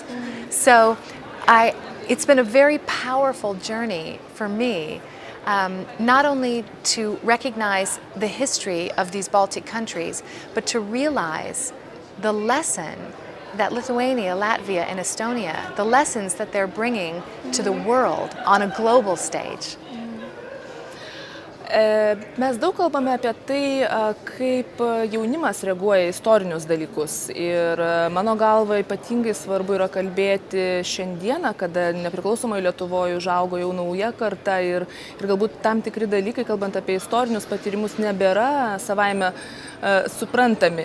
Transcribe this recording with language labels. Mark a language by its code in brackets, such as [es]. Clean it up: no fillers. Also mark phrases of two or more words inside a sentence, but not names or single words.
[en] So it's been a very powerful journey for me, not only to recognize the history of these Baltic countries, but to realize the lesson that Lithuania, Latvia, and Estonia, the lessons that they're bringing to the world on a global stage. [lt] Mes daug kalbame apie tai, kaip jaunimas reaguoja į istorinius dalykus. Ir mano galva ypatingai svarbu yra kalbėti šiandieną, kada nepriklausomai Lietuvoje užaugo jau nauja karta ir galbūt tam tikri dalykai, kalbant apie istorinius patyrimus, nebėra savaime suprantami.